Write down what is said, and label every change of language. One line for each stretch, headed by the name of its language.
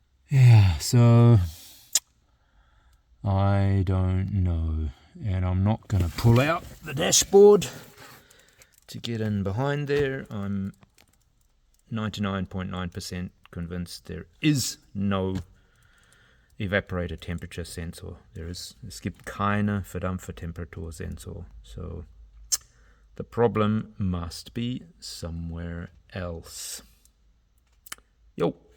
English: Yeah, so I don't know. And I'm not going to pull out the dashboard to get in behind there. I'm 99.9% convinced there is no evaporator temperature sensor.
German: Es gibt keine Verdampfertemperatur Sensor.
English: So the problem must be somewhere else. Yo.